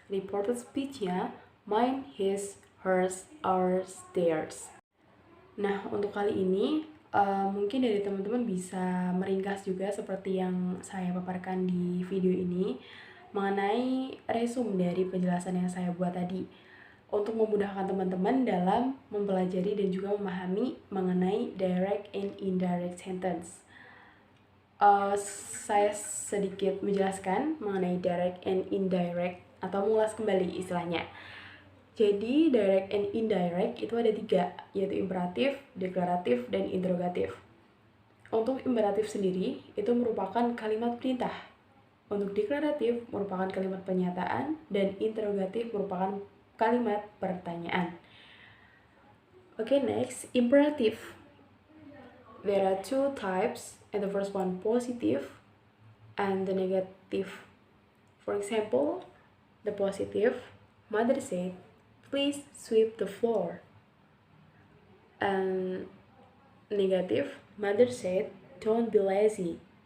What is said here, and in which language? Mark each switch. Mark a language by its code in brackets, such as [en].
[en] Reported speech-nya mine, his, hers, ours, theirs. [id] Nah, untuk kali ini mungkin dari teman-teman bisa meringkas juga seperti yang saya paparkan di video ini mengenai resume dari penjelasan yang saya buat tadi untuk memudahkan teman-teman dalam mempelajari dan juga memahami mengenai direct and indirect sentence. Saya sedikit menjelaskan mengenai direct and indirect atau mengulas kembali istilahnya. Jadi direct and indirect itu ada 3, yaitu imperatif, deklaratif, dan interrogatif. Untuk imperatif sendiri itu merupakan kalimat perintah. Untuk deklaratif merupakan kalimat pernyataan dan interrogatif merupakan kalimat pertanyaan. [en] Okay, next, imperative. There are 2 types, and the first one positive and the negative. For example, the positive, mother said, please sweep the floor. And negative, mother said, don't be lazy.